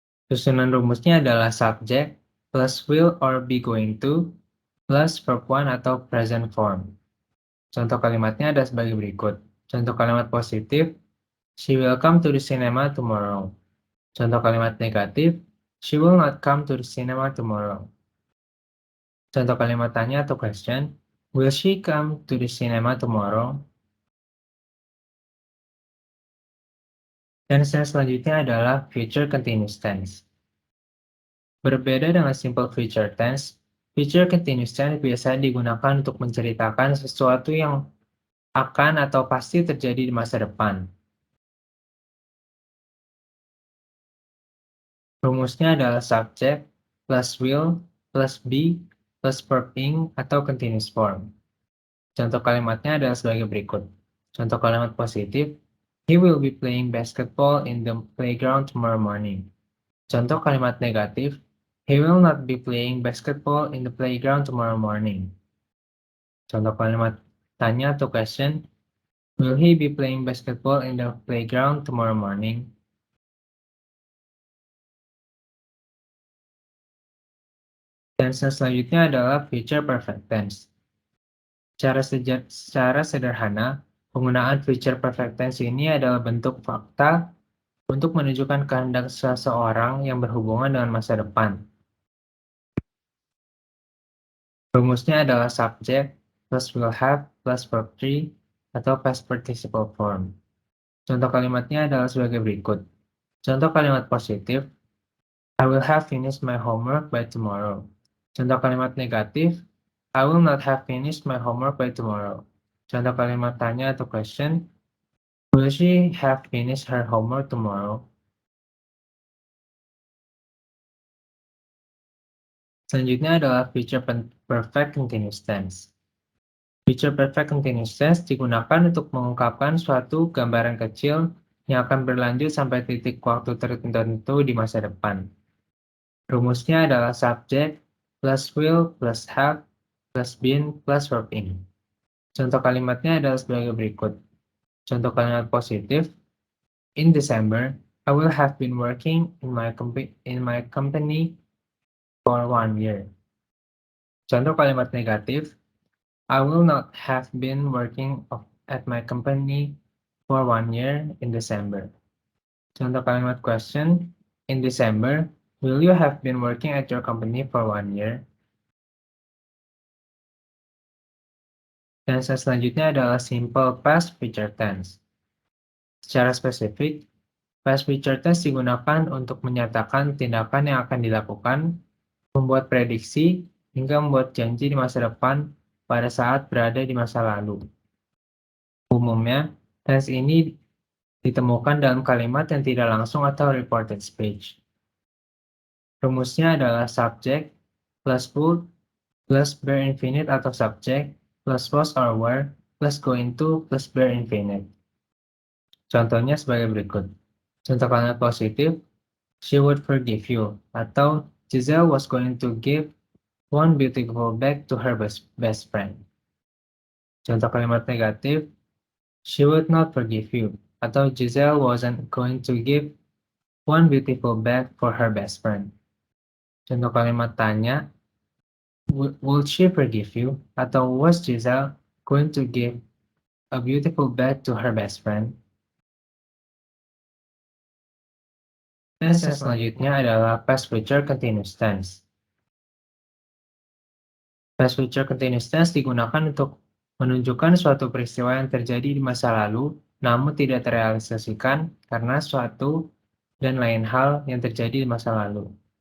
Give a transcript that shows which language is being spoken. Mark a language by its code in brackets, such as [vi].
[id] Susunan rumusnya adalah [en] subject plus will or be going to plus verb one [id] atau [en] present form. [id] Contoh kalimatnya ada sebagai berikut. Contoh kalimat positif, [en] she will come to the cinema tomorrow. [id] Contoh kalimat negatif, [en] she will not come to the cinema tomorrow. [id] Contoh kalimat tanya atau [en] question, will she come to the cinema tomorrow? [id] Dan yang selanjutnya adalah future continuous tense. Berbeda dengan simple future tense, future continuous tense biasanya digunakan untuk menceritakan sesuatu yang akan atau pasti terjadi di masa depan. Rumusnya adalah [en] subject plus will plus be plus verb ing [id] atau [en] continuous form. [id] Contoh kalimatnya adalah sebagai berikut. Contoh kalimat positif, [en] he will be playing basketball in the playground tomorrow morning. [id] Contoh kalimat negatif, [en] he will not be playing basketball in the playground tomorrow morning. [id] Contoh kalimat tanya atau [en] question, will he be playing basketball in the playground tomorrow morning? [id] Tense selanjutnya adalah future perfect tense. Secara sederhana, penggunaan future perfect tense ini adalah bentuk fakta untuk menunjukkan kehendak seseorang yang berhubungan dengan masa depan. Rumusnya adalah [en] subject plus will have plus verb 3 [id] atau [en] past participle form. [id] Contoh kalimatnya adalah sebagai berikut. Contoh kalimat positif, [en] I will have finished my homework by tomorrow. [id] Contoh kalimat negatif, [en] I will not have finished my homework by tomorrow. [id] Contoh kalimat tanya atau [en] question, will she have finished her homework tomorrow? [id] Selanjutnya adalah future perfect continuous tense. Future perfect continuous tense digunakan untuk mengungkapkan suatu gambaran kecil yang akan berlanjut sampai titik waktu tertentu di masa depan. Rumusnya adalah [en] subject plus will plus have plus been plus verb in. [id] Contoh kalimatnya adalah sebagai berikut. Contoh kalimat positif, [en] in December, I will have been working in my company for 1 year. [id] Contoh kalimat negatif, [en] I will not have been working at my company for 1 year in December. [id] Contoh kalimat [en] question, in December, will you have been working at your company for 1 year? [id] Tense selanjutnya adalah simple past future tense. Secara spesifik, past future tense digunakan untuk menyatakan tindakan yang akan dilakukan, membuat prediksi, hingga membuat janji di masa depan pada saat berada di masa lalu. Umumnya, tense ini ditemukan dalam kalimat yang tidak langsung atau reported speech. Rumusnya adalah [en] subject plus would plus bare infinite [id] atau [en] subject plus was or were plus going to plus bare infinite. [id] Contohnya sebagai berikut. Contoh kalimat positif, [en] she would forgive you, [id] atau [en] Giselle was going to give one beautiful bag to her best friend. [id] Contoh kalimat negatif, [en] she would not forgive you, [id] atau [en] Giselle wasn't going to give one beautiful bag for her best friend. [id] Contoh kalimat tanya, [en] would she forgive you, [id] atau [en] was Giselle going to give a beautiful bag to her best friend? [id] Tense yang selanjutnya adalah past future continuous tense. Past future continuous tense digunakan untuk menunjukkan suatu peristiwa yang terjadi di masa lalu, namun tidak terrealisasikan karena suatu dan lain hal yang terjadi di masa lalu.